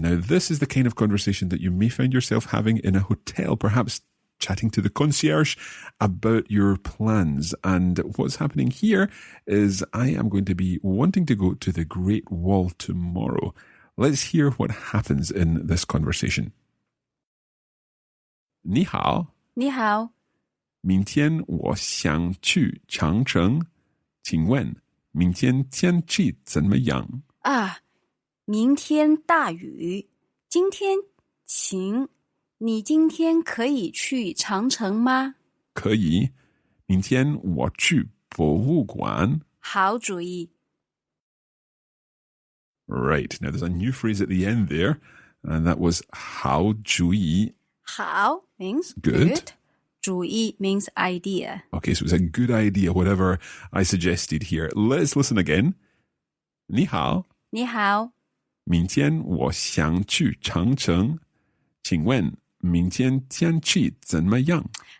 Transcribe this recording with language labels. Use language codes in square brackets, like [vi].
[en] Now, this is the kind of conversation that you may find yourself having in a hotel, perhaps chatting to the concierge about your plans. And what's happening here is I am going to be wanting to go to the Great Wall tomorrow. Let's hear what happens in this conversation. [zh] 你好，你好，明天我想去长城，请问明天天气怎么样？啊，明天大雨，今天晴。你今天可以去长城吗？可以，明天我去博物馆。好主意。 [en] Right, now there's a new phrase at the end there, and that was [zh] 好主意. [en] 好 means Good. 主意 means idea. Okay, so it's a good idea, whatever I suggested here. Let's listen again. [zh] 你好，你好，明天我想去长城，请问明天天气怎么样？